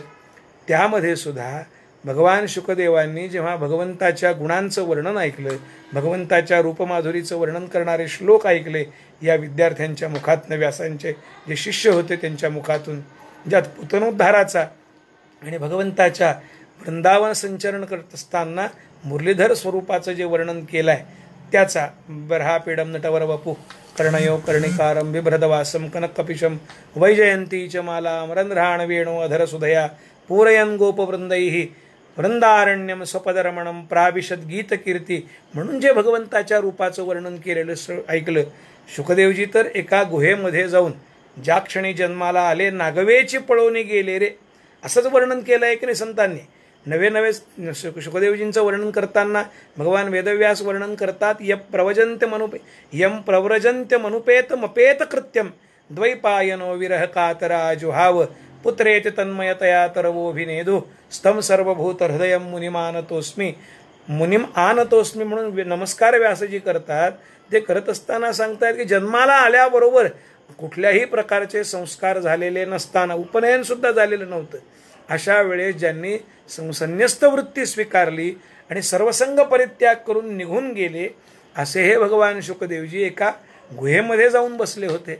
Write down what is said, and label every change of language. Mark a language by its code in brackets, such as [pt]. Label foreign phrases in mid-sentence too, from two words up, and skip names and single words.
[mr] त्यामध्ये सुद्धा भगवान शुकदेवांनी जेव्हा भगवंताच्या गुणांचं वर्णन ऐकलं, भगवंताच्या रूपमाधुरीचं वर्णन करणारे श्लोक ऐकले या विद्यार्थ्यांच्या मुखातनं, व्यासांचे जे शिष्य होते त्यांच्या मुखातून, ज्यात पुतनोद्धाराचा आणि भगवंताच्या वृंदावन संचरण करत असताना मुरलीधर स्वरूपाचं जे वर्णन केलं आहे त्याचा [sa] बर्हापीडम नटवर वपु कर्णयो कर्णिकारं बिभ्रदवासं कनककपिशं वैजयंती च मालां रंध्राण वेणो अधरसुधया पूरयन् गोपवृंदैः वृंदारण्यम स्वपदरमणं प्राविशद गीतकीर्ती. [mr] म्हणून जे भगवंताच्या रूपाचं वर्णन केलेलं ऐकलं. शुकदेवजी तर एका गुहेमध्ये जाऊन ज्या क्षणी जन्माला आले नागवेची पळवणी गेले रे, असंच वर्णन केलं आहे की नाही संतांनी. नवे नवे शुकदेवजींचं वर्णन करताना भगवान वेदव्यास वर्णन करतात. [sa] यम प्रव्रजंत्य मनुपेत मपेत कृत्यम द्वैपायनो विरह कातरा जुहाव पुत्रेत तन्मयतया तरवोभिनेदु स्तम सर्वभूत हृदय मुनिमानतोस्मी मुनिम आनतोस्मी. [mr] म्हणून नमस्कार व्यासजी करतात. ते करत असताना सांगतात की जन्माला आल्याबरोबर कुठल्याही प्रकारचे संस्कार झालेले नसताना, उपनयन सुद्धा झालेलं नव्हतं, अशा वेळेस ज्यांनी संन्यस्त वृत्ती स्वीकारली आणि सर्वसंग परित्याग करून निघून गेले, असे हे भगवान शुकदेवजी एका गुहेमध्ये जाऊन बसले होते.